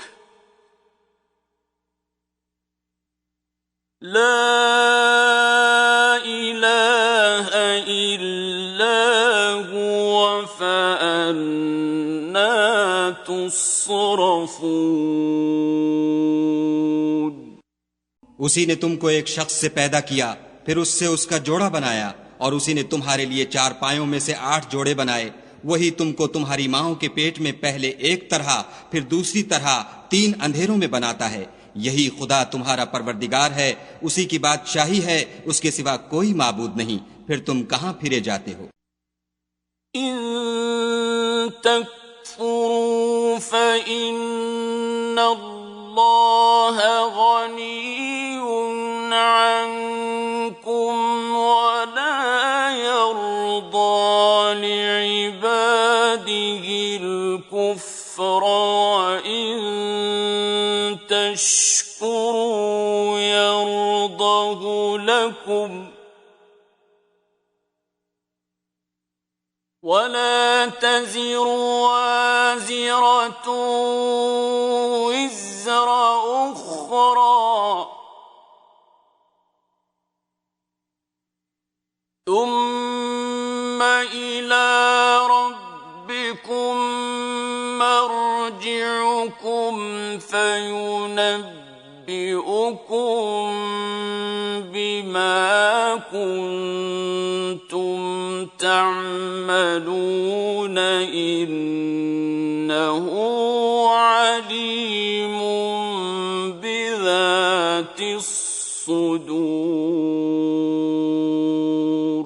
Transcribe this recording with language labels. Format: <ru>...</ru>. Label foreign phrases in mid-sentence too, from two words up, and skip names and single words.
<ar>لا إله إلا هو فأنى تصرفون।</ar> <hi>उसी ने तुमको एक शख्स से पैदा किया, फिर उससे उसका जोड़ा बनाया, और उसी ने तुम्हारे लिए 4 पायों में से 8 जोड़े बनाए। वही तुमको तुम्हारी माँओं के पेट में पहले एक तरह फिर दूसरी तरह 3 अंधेरों में बनाता है। यही खुदा तुम्हारा परवरदिगार है, उसी की बादशाही है, उसके सिवा कोई माबूद नहीं। फिर तुम कहाँ फिरे जाते हो?</hi> <ar>إن تكفروا فإن الله غني عنكم ولا يرضى لعباده الكفر وإن تشكروا يرضه لكم ولا تزر وازرة وزر أخرى ثم إلى ربكم مرجعكم فينبئكم بما كنتم تعملون إنه عليم بذات الصدور.</ar>